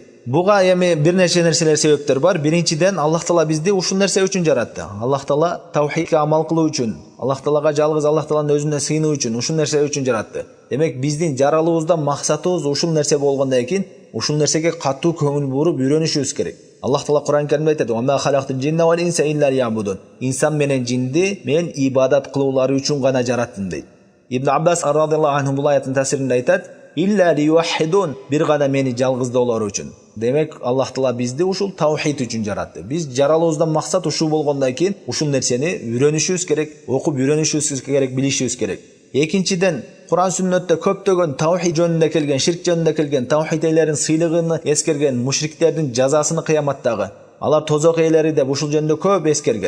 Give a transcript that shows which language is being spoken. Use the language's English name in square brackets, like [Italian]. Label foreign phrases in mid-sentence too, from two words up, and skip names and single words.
[Kyrgyz] Буга эми бир нече нерселер себептер бар. Биринчиден, Аллах Таала бизди ушул нерсе үчүн жаратты. Аллах Таала таухидке амал кылуу үчүн, Аллах Таалага жалгыз Аллах Тааланын өзүнө сыйынуу үчүн ушул нерсе үчүн жаратты. Демек биздин жаралуубузда максатыбыз ушул нерсе болгондон кийин ушул нерсеге катуу көңүл буруп үйрөнүшүбүз керек. Аллах Таала Куран Каримде айтат: [Arabic] "وما خلقت الجن والإنس إلا ليعبدون." [Kyrgyz] Инсан менен жинди мен ибадат кылуулары үчүн гана жараттым дейт. Ибн Аббас [Arabic] رضي الله عنه [Kyrgyz] бул аяттын тафсиринде айтат: [Arabic] "إلا ليوحدون", [Kyrgyz] бир гана мени жалгыздоолор үчүн. Демек Аллах Таала бизди ушул таухид үчүн жаратты. Биз жаралуубуздан максат ушул болгондон кийин ушул нерсени үйрөнүшүбүз керек, окуп үйрөнүшүбүз керек, билишибиз керек. Экинчиден, Куран сүннөттө көптөгөн таухид жөнүндө келген, ширк жөнүндө келген, таухид ээлерин сыйлыгын эскерген мушриктердин жазасын кыяматтагы, алар тозок ээлери деп ушул жөнүндө көп эскерген.